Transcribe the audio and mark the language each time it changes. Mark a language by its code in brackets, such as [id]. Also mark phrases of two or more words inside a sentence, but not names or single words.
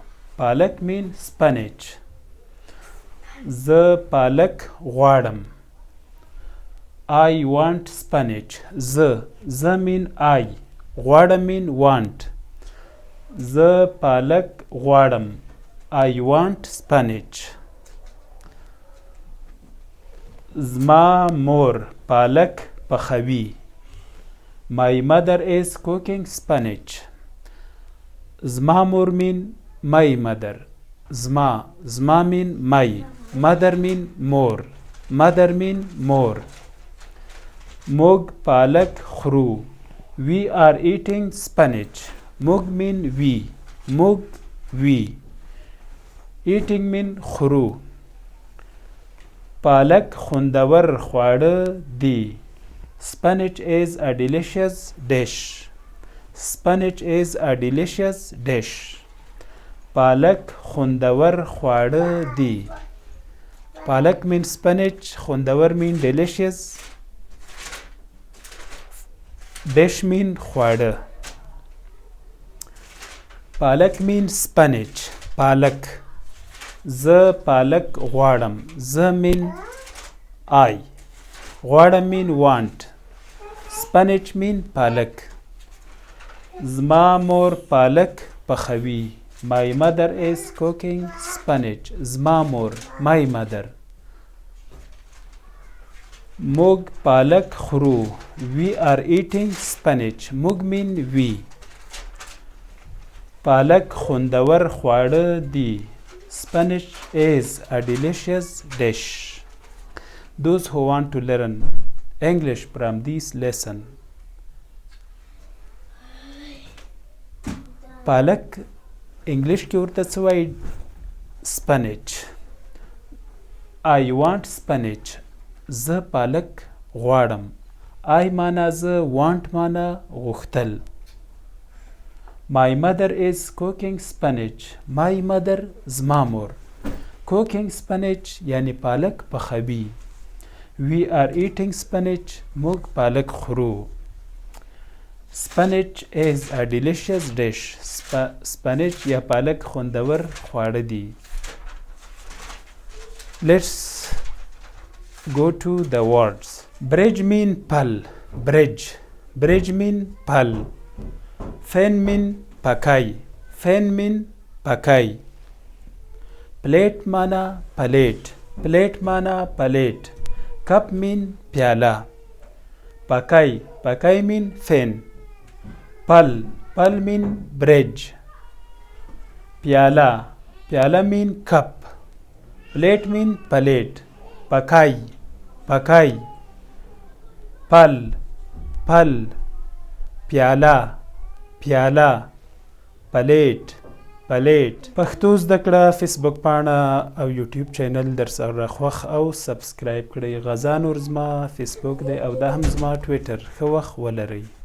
[en] Palak means spinach. The [ps] پالک غواړم. [en] I want spinach. The mean I. غواړم mean want. The [ps] پالک غواړم. [en] I want spinach. [ps] زما مور palak پخوي. [en] My mother is cooking spinach. [ps] زما مور [en] mean my mother. زما mean my. Mother mean more. Mother mean more. [ps] موږ palak خورو. [en] We are eating spinach. موږ mean we. موږ we. Eating mean خورو. [ps] palak خوندور خواړه دي. [en] Spinach is a delicious dish. Spinach is a delicious dish. [ps] palak خوندور خواړه دي. [en] Palak means spinach. خوندور mean delicious. Dish mean خواړه. Palak means spinach. Palak. [ps] زه palak غواړم. زه [en] mean I. غواړم mean want. Spinach mean palak. [ps] زما مور palak پخوي. [en] My mother is cooking spinach. [ps] زما مور. [en] My mother. [ps] موږ palak خورو. [en] We are eating spinach. موږ mean we. [ps] palak خوندور خواړه دي. [en] Spinach is a delicious dish. Those who want to learn English from this lesson. [ps] palak English کې ورته څه وایي؟ [en] spinach. I want spinach. [ps] زه palak غواړم. I معنا زه، want معنا غوښتل. [en] My mother is cooking spinach. My mother [ps] زما مور. [en] Cooking spinach [ps] یعنی palak پخوي. [en] We are eating spinach. [ps] موږ palak خورو. [en] Spinach is a delicious dish. [ps] Spinach یا palak خوندور خواړه دي. [en] Let's go to the words. Bridge mean pal. Bridge. Bridge mean pal. Fan mean pakai. Fan mean pakai. Plate mana plate. Plate mana plate. Cup mean pyala. Pakai. Pakai mean fan. Pal. Pal mean bridge. Pyala. Pyala mean cup. Plate mean plate. Pakai. Pakai. Pal. Pal. Pyala. [ps] پیاله. پلیټ. پلیټ. پښتو زده کړه فیسبوک پاڼه او یوټیوب چینل در سره خوښ او سبسکرایب کړئ. غزا نور زما فیسبوک دی او دا هم زما ټویټر. ښه وخت ولرئ.